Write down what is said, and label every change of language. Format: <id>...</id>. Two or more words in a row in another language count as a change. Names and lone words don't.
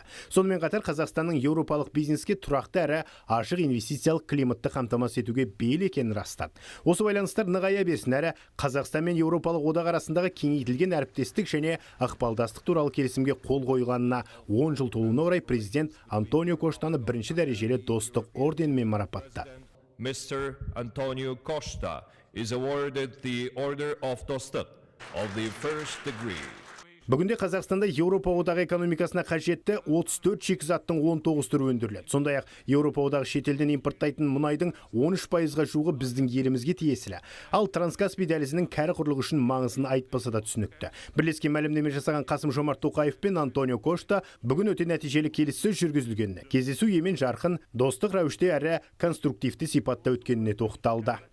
<kk>Сонымен қатар Қазақстанның еуропалық бизнеске тұрақты әрі ашық инвестициялық климатты қамтамасыз етуге бейіл екенін растады. Осы байланыстар нығая берсін әрі Қазақстан мен Еуропалық одақ арасындағы кеңейтілген әріптестік және ықпалдастық туралы келісімге қол қойғанына 10 жыл толуына орай президент Антонио Коштаны бірінші дәрежелі достық орденімен марапаттады.</kk> <en>Mr. Antonio Costa is awarded the Order of Dostық of the first degree.</en> <kk>Бүгінде Қазақстанда Еуропа одағы экономикасына қажетті 34 шикізаттың 19 түрі өндіріледі. Сондай-ақ Еуропа одағы шетелден импорттайтын мұнайдың 13%-ға жуығы біздің елімізге тиесілі. Ал Транскаспий дәлізінің кәрі құрлығы үшін маңызын айтпаса да түсінікті. Бірлескен мәлімдеме жасаған Қасым-Жомарт Тоқаев пен Антонио Кошта бүгін өте нәтижелі келіссөз жүргізілгеніне, кездесу емен жарқын, достық рәуіште әрі конструктивті сипатта өткеніне тоқталды.</kk>